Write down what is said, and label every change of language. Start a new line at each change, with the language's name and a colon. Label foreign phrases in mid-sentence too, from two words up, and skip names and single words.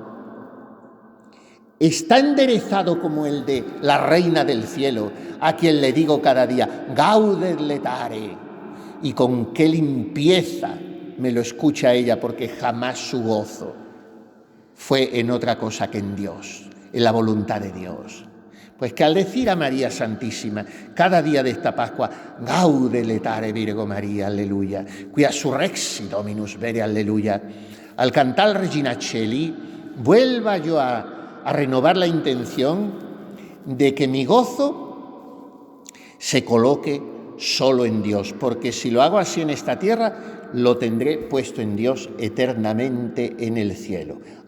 Spanish: ¿Está enderezado como el de la reina del cielo, a quien le digo cada día,
Latin: gaudet letare?
Spanish: Y con qué limpieza me lo escucha ella, porque jamás su gozo fue en otra cosa que en Dios, en la voluntad de Dios. Pues que al decir a María Santísima cada día de esta Pascua,
Latin: gaudet letare Virgo María, aleluya, quia surrexit Dominus vere,
Spanish: aleluya, al cantar Regina Coeli, vuelva yo a renovar la intención de que mi gozo se coloque solo en Dios, porque si lo hago así en esta tierra, lo tendré puesto en Dios eternamente en el cielo.